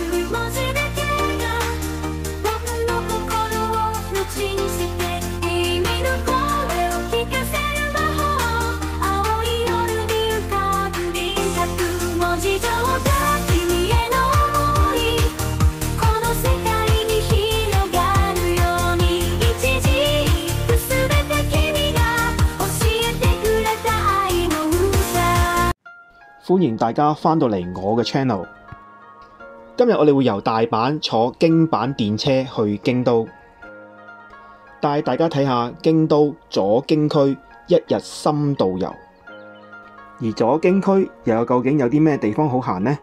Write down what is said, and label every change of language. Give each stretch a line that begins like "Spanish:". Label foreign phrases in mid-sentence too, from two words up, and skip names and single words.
Japanese: 文字だけが僕の心を打ちにして君の声を聞かせる魔法青い夜に浮かぶ輪郭文字上だ君への想いこの世界に広がるように一字一句すべて君が教えてくれた愛の歌。
Cantonese: 歡迎大家返到嚟我嘅 channel。今日我哋會由大阪坐京阪電車去京都，帶大家睇下京都左京區一日深度遊。而左京區又究竟有啲咩地方好行呢？